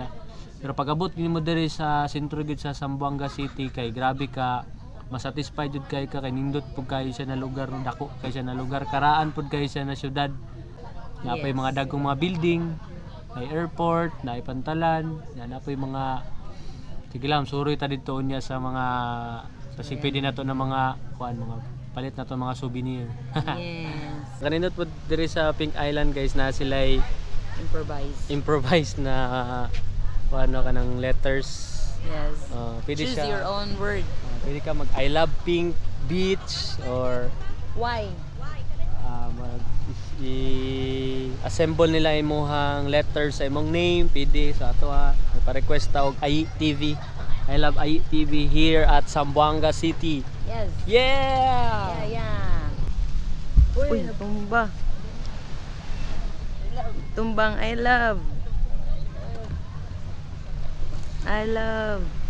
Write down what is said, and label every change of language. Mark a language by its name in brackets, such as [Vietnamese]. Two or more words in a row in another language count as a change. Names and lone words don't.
[Cebuano] Pero pag-abot nimo diri sa sentro gud sa Zamboanga City kay grabe ka masatisfied jud kay ka kay nindot pud kayo siya na lugar, dako kay siya na lugar, karaan pud kayo siya na syudad. Napay mga dagkong mga building, may airport, naay pantalan, napay mga sige lang suroy ta didto unya sa mga kasi pwede na to na mga kuan mga palit na to mga souvenir. [English] Yes. [Cebuano] Kaninot po diri sa Pink Island guys na sila'y improvise na ano ka ng letters. [English] Yes. [Cebuano] Pwede Choose siya, [English] your own word. [Cebuano] pwede ka mag [English] I love Pink Beach [Cebuano] or [English] Why? [Cebuano] mag i-assemble nila imuhang letters sa imong name. Pwede sa ato pa-request ta og AI TV. [English] I love AI TV here at Zamboanga City. Yes. Yeah! [Cebuano] Yeah. Uy, tumba. Tumbang [English] I love. I love.